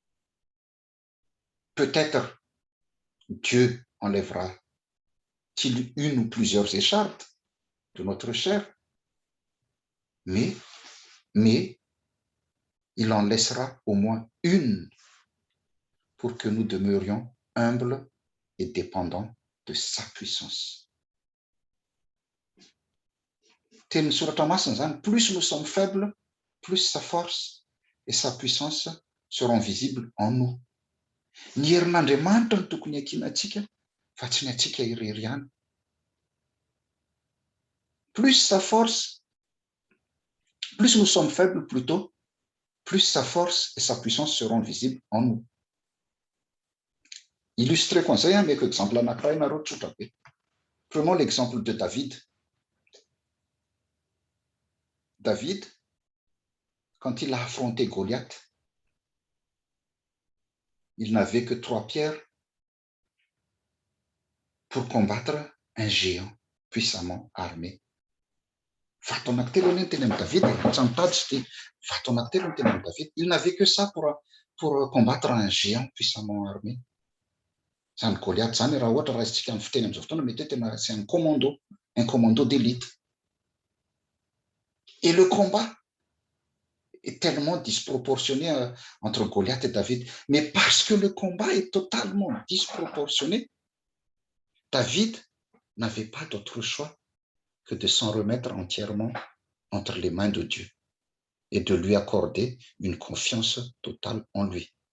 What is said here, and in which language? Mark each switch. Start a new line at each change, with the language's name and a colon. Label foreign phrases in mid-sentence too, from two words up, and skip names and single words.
French: Peut-être Dieu enlèvera-t-il une ou plusieurs écharpes de notre chair, mais il en laissera au moins une pour que nous demeurions humbles et dépendants de sa puissance.
Malagasy: Teny soratra masina zany,
French: plus nous sommes faibles, plus sa force et sa puissance seront visibles en nous.
Malagasy: Ny herin'Andriamanitra no tokony hakiantsika, fa tsy ny atsika irery ihany.
French: Plus sa force, plus nous sommes faibles plutôt, plus sa force et sa puissance seront visibles en nous.
Malagasy: Illustreko an'izay, ameko exemple anankiray nareo tsotra be.
French: Prenons l'exemple de David. David, quand il a affronté Goliath, il n'avait que 3 pierres pour combattre un géant puissamment armé.
Malagasy: Vato anankitelo ny teny amin'ny David, tsy mitady sy dia vato anankitelo ny teny amin'ny David.
French: Il n'avait que ça pour combattre un géant puissamment armé.
Malagasy: Zany Goliath zany raha ohatra raisitsika amin'ny fiteny amin'izao fotoana mety hoe tena
French: c'est un commando d'élite. Et le combat est tellement disproportionné entre Goliath et David. Mais parce que le combat est totalement disproportionné, David n'avait pas d'autre choix que de s'en remettre entièrement entre les mains de Dieu et de lui accorder une confiance totale en lui.